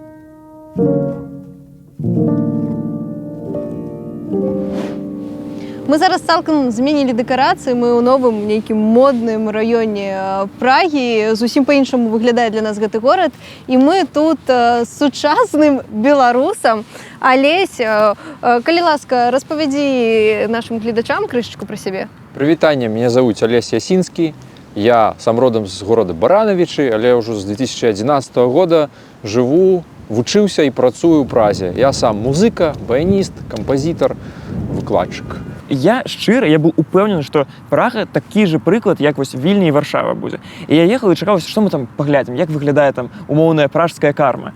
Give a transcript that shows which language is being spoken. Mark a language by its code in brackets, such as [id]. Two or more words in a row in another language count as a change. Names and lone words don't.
[be] Мы зараз цалкам змянілі дэкарацыі, мы ў новым нейкім модным раёне Прагі, зусім па-іншаму выглядае для нас гэты горад, і мы тут з сучасным беларусам. Алесь, калі ласка, распавядзі нашим гледачам крышачку пра сябе. Прывітанне, [ru] меня зовут Олесь Ясинский. Я сам родом з города Барановичи, [be] але ўжо з 2011 года жыву, вучыўся і працую ў Празе. Я сам музыка, баяніст, кампазітар, выкладчык. Я был упэўнены, што Прага такі же прыклад, як вось Вільня і Варшава будзе. І я ехал і чакаў, што мы там паглядзім, як выглядае там умоўная пражская карма.